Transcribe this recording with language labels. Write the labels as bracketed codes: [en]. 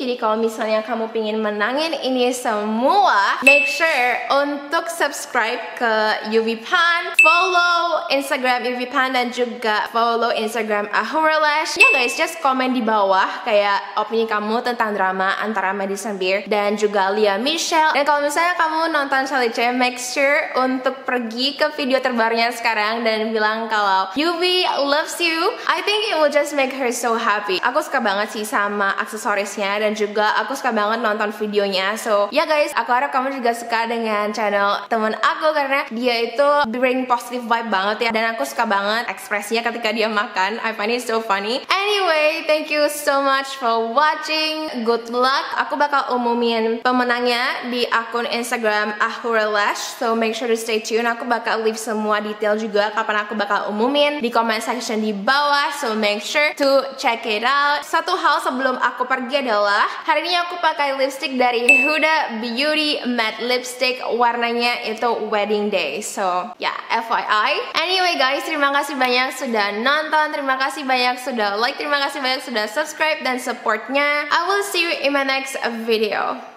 [id] Jadi kalau misalnya kamu pingin menangin ini semua, [en] make sure [id] untuk subscribe ke UV Pan, follow Instagram UV Pan, dan juga follow Instagram Ahura Lash. Ya guys, just komen di bawah kayak opini kamu tentang drama antara Madison Beer dan juga Lea Michele. Dan kalau misalnya kamu nonton Charlie Chen, [en] make sure [id] untuk pergi ke video terbarunya sekarang dan bilang kalau [en] UV loves you. I think it will just make her so happy. [id] Aku suka banget sih sama aksesorisnya dan juga aku suka banget nonton videonya. So ya guys, aku harap kamu juga suka dengan channel temen aku karena dia itu [en] bring positive vibe [id] banget ya, dan aku suka banget ekspresinya ketika dia makan. [en] I find it so funny. Anyway, thank you so much for watching. Good luck. [id] Aku bakal umumin pemenangnya di akun Instagram Ahura Lash. [en] So make sure to stay tune. [id] Aku bakal leave semua detail juga kapan aku bakal umumin di comment section di bawah. [en] So make sure to check it out. [id] Satu hal sebelum aku pergi adalah hari ini aku pakai lipstick dari Huda Beauty Matte Lipstick. Warnanya itu Wedding Day. So ya, FYI. Anyway guys, terima kasih banyak sudah nonton. Terima kasih banyak sudah like. Terima kasih banyak sudah subscribe dan supportnya. [en] I will see you in my next video.